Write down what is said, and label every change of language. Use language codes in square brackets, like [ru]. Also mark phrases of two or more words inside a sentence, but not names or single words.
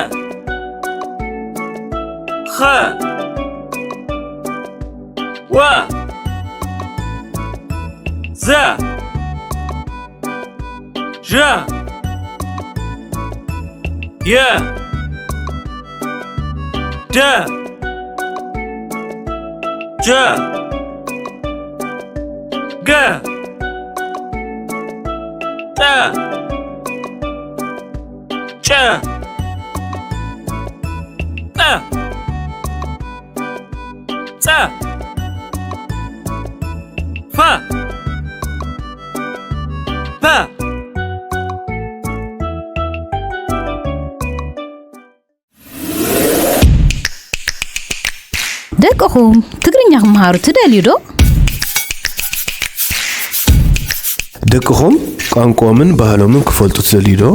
[ti] خ و ز ج ي د ج ج ت ج ت ت ف ف ደቅኹም ትግርኛ ክመሃሩ ትደልዩ ዶ? ደቅኹም ቋንቋምን ባህሎምን ክፈልጡ ትደልዩ ዶ?